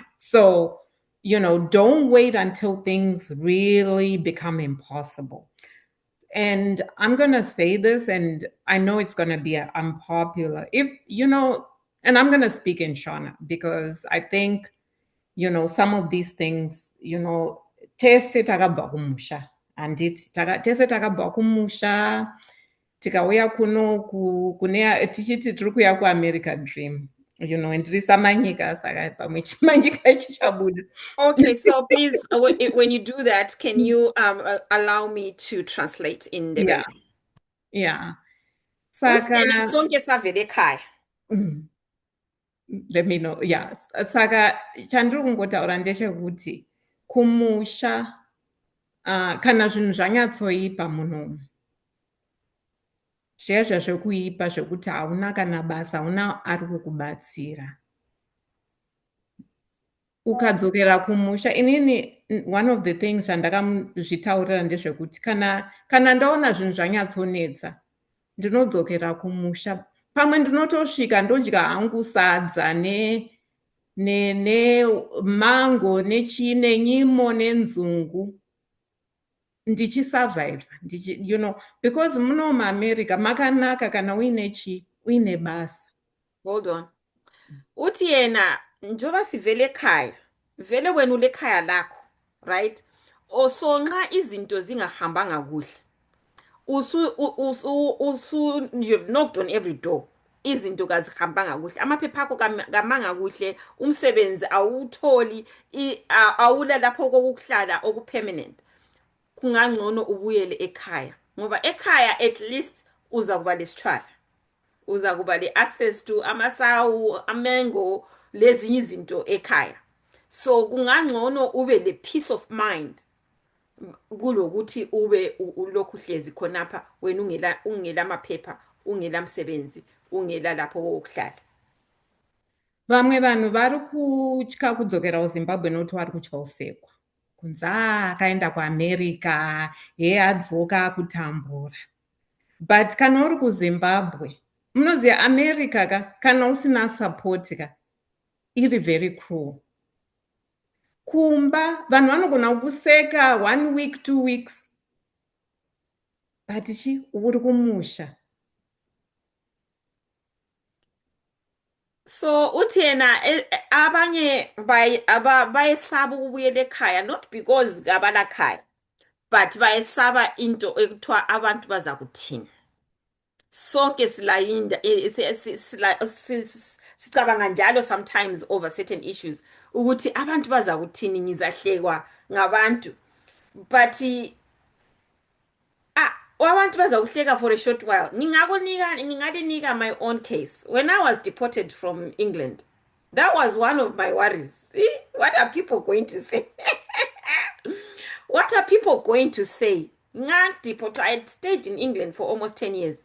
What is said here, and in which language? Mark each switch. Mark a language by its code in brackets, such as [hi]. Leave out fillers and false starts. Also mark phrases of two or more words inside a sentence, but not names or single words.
[en] So don't wait until things really become impossible. And I'm going to say this, and I know it's going to be unpopular. And I'm going to speak in Shona because I think, some of these things, [sn] tese takabva kumusha. Anditi tese takabva kumusha. Tikauya tichiti tiri kuya kuAmerica dream. And risamanyika saka pamwe chimanyika chichabuda. [en] Okay, so please, when you do that, can you allow me to translate in the Yeah. Yeah. [sn] Saka [en] let me know. Yeah. [sn] Saka chandiri kungotaura ndechekuti kumusha kana zvinhu zvanyatsoipa munhu zviya zvazvokuipa zvekuti hauna kana basa, hauna ari kukubatsira. Ukadzokera kumusha, inini [en] one of the things [sn] zvandakamuzvitaurira ndezvekuti kana ndaona zvinhu zvanyatsonetsa, ndinodzokera kumusha. Pamwe ndinotosvika ndodya hangu sadza nemango nechii nenyimo nenzungu ndichisurvive, because muno muAmerica makanaka kana uine basa. [en] Hold on. [nd] Uthi yena njoba sivele ekhaya, vele wena ulekhaya lakho, right? So nxa izinto zingahambanga kuhle, [en] you've knocked on every door. [nd] Izinto kazihambanga kuhle, amaphepha akho kamanga kuhle, umsebenzi awutholi, awula lapho kokuhlala okupermanent. Kungangcono ubuyele ekhaya, ngoba ekhaya [en] at least [nd] uza kuba lesithwala, uza kuba le [en] access to [nd] amasawu, amengo, lezinye izinto ekhaya. So kungangcono ube le [en] peace of mind [nd] kulokuthi ube ulokhu uhlezi khonapha wena ungela maphepha, ungela msebenzi, ungela lapho wokuhlala. [sn] Vamwe vanhu vari kutya kudzokera kuZimbabwe nokuti vari kutya kusekwa. Kunzi akaenda kuAmerica, adzoka kutambura. But kana uri kuZimbabwe, munoziva America kana usina support iri [en] very cruel. [sn] Kumba vanhu vanogona kuseka [en] 1 week 2 weeks, [sn] but uri kumusha. [nd] So uthi yena abanye bayesaba ukubuyela ekhaya, [en] not because [nd] abalakhaya, but bayesaba into ekuthiwa abantu baza kuthini. Sonke silayinda sicabanga njalo [en] sometimes over certain issues [nd] ukuthi abantu baza kuthini, ngizahlekwa ngabantu. But abantu baza kuhleka [en] for a short while. Ngingalinika my own case. When I was deported from England, that was one of my worries. What are people going to say? What are people going to say? I had stayed in England for almost 10 years.